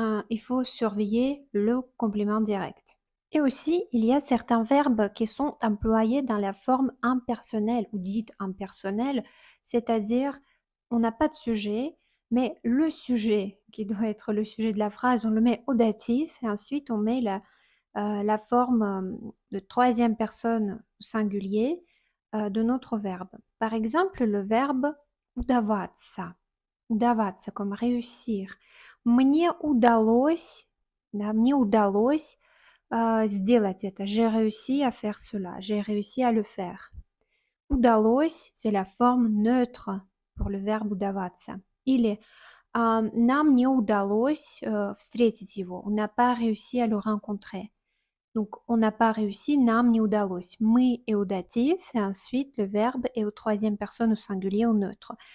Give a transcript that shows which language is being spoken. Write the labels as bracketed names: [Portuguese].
[French] Il faut surveiller le complément direct. Et aussi, il y a certains verbes qui sont employés dans la forme impersonnelle ou dite impersonnelle, c'est-à-dire on n'a pas de sujet, mais le sujet qui doit être le sujet de la phrase, on le met au datif et ensuite on met la forme de troisième personne au singulier de notre verbe. Par exemple, le verbe удаваться. Удаваться comme réussir. [Russian] Мне удалось Да, мне удалось, сделать это. [French] J'ai réussi à faire cela. J'ai réussi à le faire. Удалось, c'est la forme neutre pour le verbe удаваться. [Russian] Или нам не удалось, встретить его. [French] On n'a pas réussi à le rencontrer. Donc, on n'a pas réussi, [Russian] нам не удалось. [French] Мы est au datif et ensuite le verbe est au troisième personne au singulier au neutre.